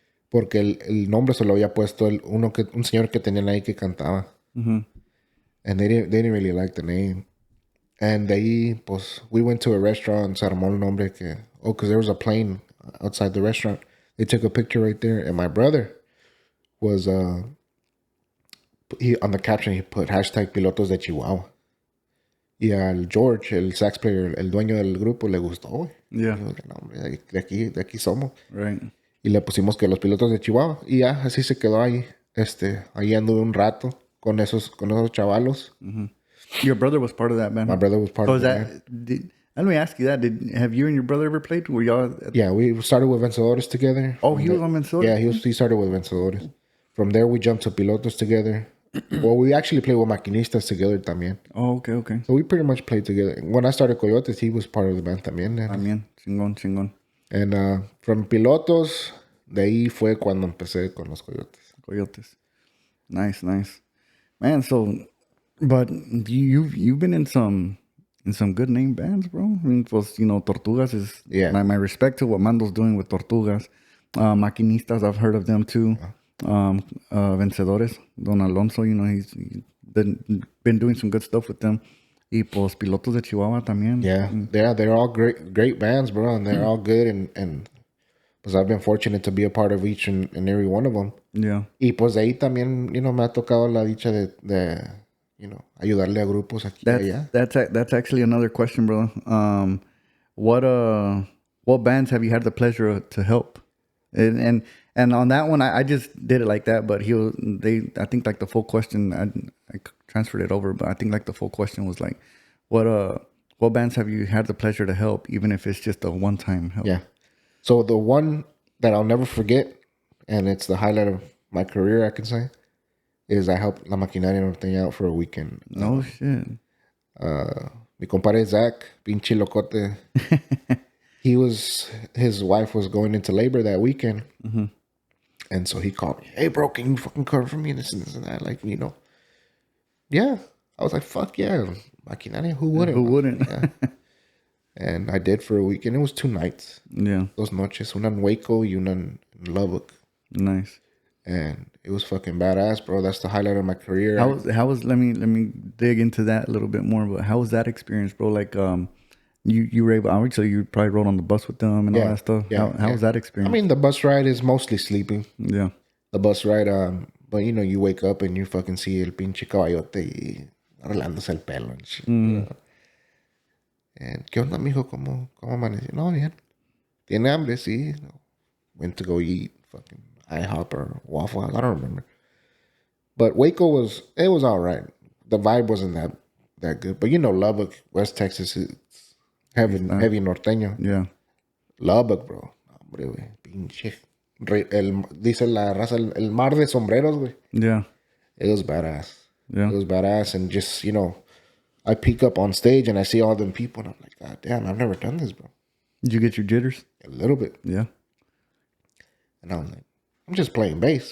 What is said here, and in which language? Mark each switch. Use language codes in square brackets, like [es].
[es] Porque el nombre se lo había puesto un señor que tenían ahí que cantaba. Mm-hmm. [en] And they didn't really like the name. And de ahí, pues, we went to a restaurant, se armó el nombre because there was a plane outside the restaurant. They took a picture right there. And my brother was, on the caption, he put #Pilotos de Chihuahua. [es] Y al George, el sax player, el dueño del grupo, le gustó, güey. [en] Yeah. [es] Dijo, no, hombre, de aquí somos. [en] Right. [es] Y le pusimos que los pilotos de Chihuahua. Y ya, así se quedó ahí. Ahí anduve un rato con esos chavalos. [en] Your brother was part of that band. My brother was part So of the that? band. Let me ask you that. Have you and your brother ever played? Were y'all? Yeah, we started with Vencedores together. Oh, he was on Vencedores? Yeah, he started with Vencedores. From there, we jumped to Pilotos together. Well, we actually played with Maquinistas together también. Oh, okay. So we pretty much played together. When I started Coyotes, he was part of the band también. [es] También, chingón. And from Pilotos, de ahí fue cuando empecé con los [en] Coyotes. Nice. Man, so, but you've been in some good name bands, bro. I mean, pues, Tortugas is, my respect to what Mando's doing with Tortugas. Maquinistas, I've heard of them too. Vencedores, Don Alonso, he's been doing some good stuff with them. [es] Y pues Pilotos de Chihuahua también. [en] Yeah, they're all great bands, bro, and they're all good, and pues I've been fortunate to be a part of each and every one of them. Yeah. [es] Y pues de ahí también, me ha tocado la dicha de ayudarle a grupos aquí y allá. [en] That's actually another question, bro. What bands have you had the pleasure to help? And on that one, I just did it like that. But I think like the full question, I transferred it over. But I think like the full question was like, what bands have you had the pleasure to help, even if it's just a one-time help? Yeah. So the one that I'll never forget, and it's the highlight of my career, I can say, is I helped La Maquinaria Norteña out for a weekend. Oh, shit. [es] Mi compadre Zach, pinche locote. [en] His wife was going into labor that weekend. Mm-hmm. And so he called me, hey, bro, can you fucking cover for me? And this and that. Like, Yeah. I was like, fuck yeah. Maquinaria, who wouldn't? Who wouldn't? Yeah. And I did for a weekend. It was 2 nights. Yeah. [es] Dos noches. Una en Waco y una en Lubbock. [en] Nice. And it was fucking badass, bro. That's the highlight of my career. How was let me dig into that a little bit more, but how was that experience, bro? Like you were able, obviously you probably rode on the bus with them and all that stuff. Yeah, how was that experience? I mean, the bus ride is mostly sleeping. Yeah. The bus ride, but you wake up and you fucking see el pinche caballote y arreglándose el pelo and shit. And ¿qué onda, mijo? [es] ¿Cómo amaneció? No, bien. ¿Tiene hambre? Sí. [en] Went to go eat fucking IHOP or Waffle House. I don't remember. But Waco was all right. The vibe wasn't that good. But Lubbock, West Texas, it's heavy norteño. Yeah. [es] Lubbock, bro. Hombre, güey. Pinche. Dice la raza, el mar de sombreros, güey. [en] Yeah. It was badass. Yeah. It was badass. And just, I peek up on stage and I see all them people and I'm like, God damn, I've never done this, bro. Did you get your jitters? A little bit. Yeah. And I was like, I'm just playing bass.